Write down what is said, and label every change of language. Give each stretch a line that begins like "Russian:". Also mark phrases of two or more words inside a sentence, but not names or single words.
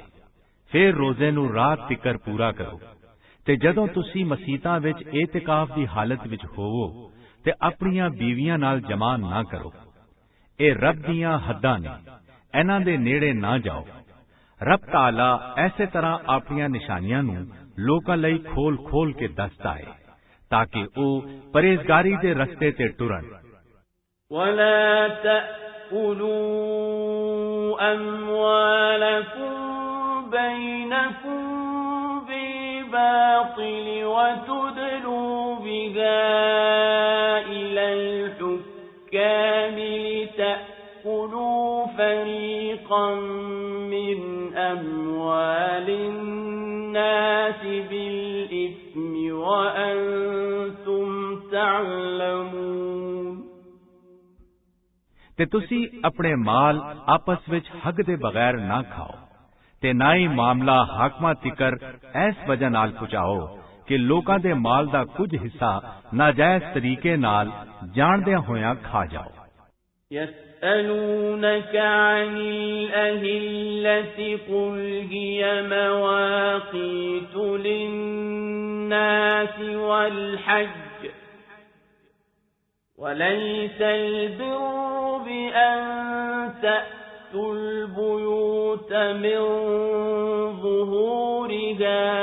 Punjabi: ਫਿਰ ਰੋਜ਼ੇ ਨੂੰ ਰਾਤ ਤੀਕਰ ਪੂਰਾ ਕਰੋ ਤੇ ਜਦੋਂ ਤੁਸੀਂ ਮਸੀਤਾਂ ਵਿੱਚ ਇਤਕਾਫ ਦੀ ਹਾਲਤ ਵਿੱਚ ਹੋਵੋ ਤੇ ਆਪਣੀਆਂ ਬੀਵੀਆਂ ਨਾਲ ਜਮਾ ਨਾ ਕਰੋ। ਇਹ ਰੱਬ ਦੀਆਂ ਹੱਦਾਂ ਨੇ, ਇਹਨਾਂ ਦੇ ਨੇੜੇ ਨਾ ਜਾਓ। ਰੱਬ ਤਾਲਾ ਐਸੇ ਤਰ੍ਹਾਂ ਆਪਣੀਆਂ ਨਿਸ਼ਾਨੀਆਂ ਨੂੰ ਲੋਕਾਂ ਲਈ ਖੋਲ ਕੇ ਦੱਸਦਾ ਹੈ ਤਾਂ ਕਿ ਉਹ ਪਰਹੇਜ਼ਗਾਰੀ ਦੇ ਰਸਤੇ ਤੇ ਟੁਰਨ।
Arabic: وَلَا تَأْكُلُوا أَمْوَالَكُمْ بَيْنَكُمْ بِالْبَاطِلِ وَتُدْلُوا بِهَا إِلَى الْحُكَّامِ لِتَأْكُلُوا فَرِيقًا مِنْ بالإثم وأنتم تعلمون
Punjabi: ਤੇ ਤੁਸੀਂ ਆਪਣੇ ਮਾਲ ਆਪਸ ਵਿੱਚ ਹੱਕ ਦੇ ਬਗੈਰ ਨਾ ਖਾਓ ਤੇ ਨਾ ਹੀ ਮਾਮਲਾ ਹਾਕਮਾਂ ਤਿਕਰ ਇਸ ਵਜ੍ਹਾ ਨਾਲ ਪਹੁੰਚਾਓ ਕਿ ਲੋਕਾਂ ਦੇ ਮਾਲ ਦਾ ਕੁਝ ਹਿੱਸਾ ਨਾਜਾਇਜ਼ ਤਰੀਕੇ ਨਾਲ ਜਾਣਦਿਆਂ ਹੋਇਆਂ ਖਾ ਜਾਓ।
Arabic: يسألونك عن الأهلة قل هي مواقيت للناس والحج وليس البر بأن تأتوا البيوت من ظهورها